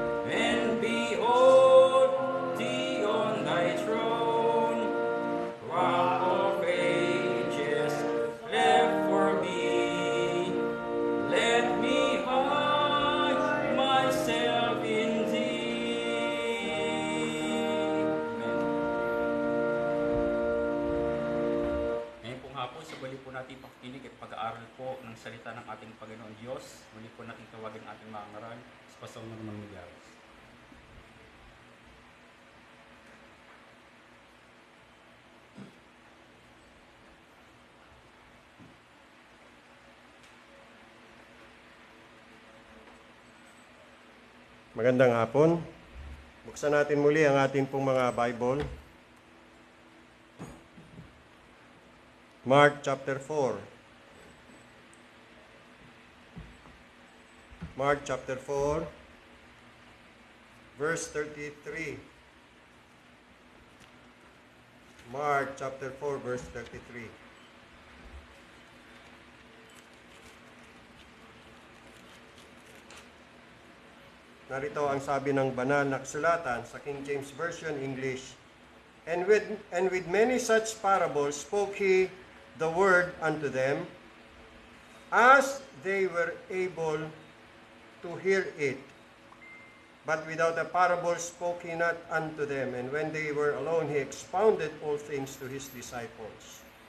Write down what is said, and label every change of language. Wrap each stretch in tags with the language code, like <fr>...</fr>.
<en>and behold thee on thy throne, Rock of Ages, left for me, let me hide myself in thee. Amen.</en> <tl>Ngayon pong hapon, sa muli po natin pakikinig at pag-aaral po ng salita ng ating Panginoon Diyos, muli po natin tawagin ang ating mga ngaral sa Pastor Norman Migares. Magandang hapon. Buksan natin muli ang ating pong mga Bible.</tl> <en>Mark chapter 4. Mark chapter 4, verse 33. Mark chapter 4, verse 33.</en> <tl>Narito ang sabi ng banal na kasulatan sa King James Version English.</tl> <en>And with many such parables spoke he the word unto them, as they were able to hear it. But without a parable spoke he not unto them. And when they were alone, he expounded all things to his disciples.</en>